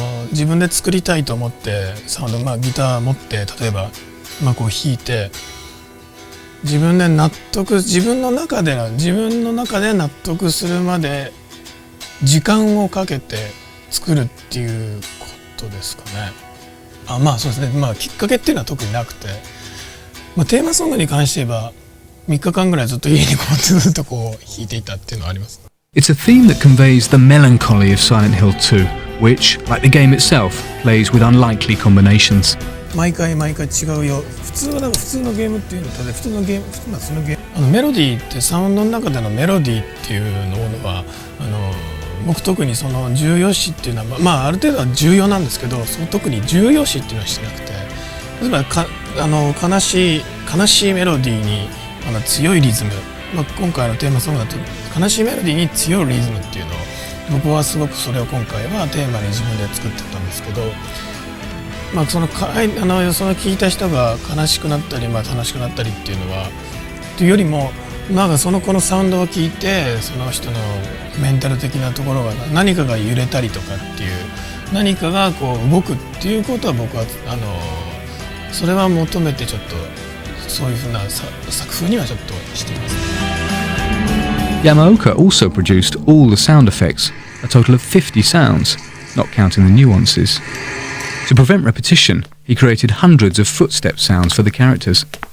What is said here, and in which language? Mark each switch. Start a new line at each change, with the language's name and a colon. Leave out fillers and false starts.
Japanese: 自分で作りたいと思ってサウンド、ギター持って例えばこう弾いて自分の中で納得するまで時間をかけて作るっていうことですかね。そうですね。きっかけっていうのは特になくて、テーマソングに関して言えば3日間ぐらいずっと家にこうずっとこう弾いていたっていうのはあります。
English: It's a theme that conveys the melancholy of Silent Hill 2, which, like the game itself, plays with unlikely combinations.
Japanese: 毎回違うよ。普通のゲームっていうのと普通のゲーム、メロディーってサウンドの中でのメロディーっていうのは僕特にその重要視っていうのはある程度は重要なんですけど、特に重要視っていうのはしてなくて、例えば悲しいメロディーに強いリズム、今回のテーマソングだと悲しいメロディーに強いリズムっていうのを僕はすごくそれを今回はテーマに自分で作ってたんですけど、その聞いた人が悲しくなったり楽しくなったりっていうのはというよりもこのサウンドを聞いてその人のメンタル的なところが何かが揺れたりとかっていう何かがこう動くっていうことは僕はそれは求めてちょっとそういうふうな作風にはちょっとしています。
English: Yamaoka also produced all the sound effects, a total of 50 sounds, not counting the nuances. To prevent repetition, he created hundreds of footstep sounds for the characters.